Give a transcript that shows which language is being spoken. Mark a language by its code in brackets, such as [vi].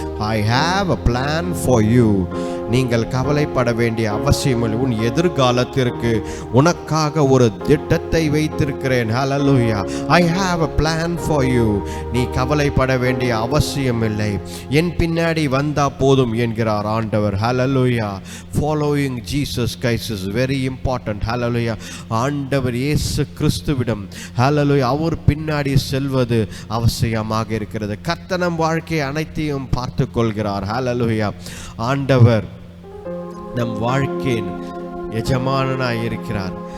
[en] I have a plan for you. [ta] நீங்கள் கவலைப்பட வேண்டிய அவசியமில்லை. உன் எதிர்காலத்திற்கு உனக்காக ஒரு திட்டத்தை வைத்திருக்கிறேன். ஹல்லேலூயா. [en] I have a plan for you. [ta] நீ கவலைப்பட வேண்டிய அவசியமில்லை. என் பின்னாடி வந்தா போதும் என்கிறார் ஆண்டவர். ஹல்லேலூயா. [en] Following Jesus Christ is very important. [ta] ஹல்லேலூயா. ஆண்டவர் இயேசு கிறிஸ்துவிடம் ஹல்லேலூயா அவர் பின்னாடி செல்வது அவசியமாக இருக்கிறது. கர்த்தர் நம் வாழ்க்கை அனைத்தையும் பார்த்து கொள்கிறார். ஹல்லேலூயா. ஆண்டவர் நம் வாழ்க்கையின் எஜமானனாய் இருக்கிறார்.